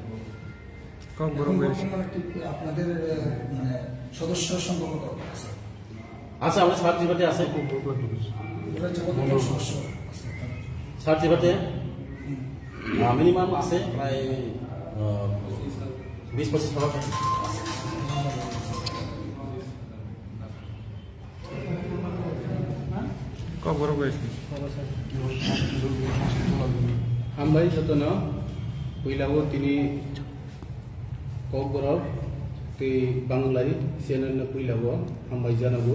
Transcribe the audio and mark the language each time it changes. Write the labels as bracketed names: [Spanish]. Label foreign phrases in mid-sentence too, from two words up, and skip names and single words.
[Bangla] আপনাদের মানে সদস্য সম্ভবত আছে? আচ্ছা, আমাদের সার্টিফিকেটে আছে, সার্টিফিকেটে মিনিমাম আছে প্রায় 20-25 সভা আছে। [Kok Borok] हामबाय जतन पहिलाबो तिनी ककबराव ते बांग्लाय चेनेल पहिलाबो हामबाय जानांगौ।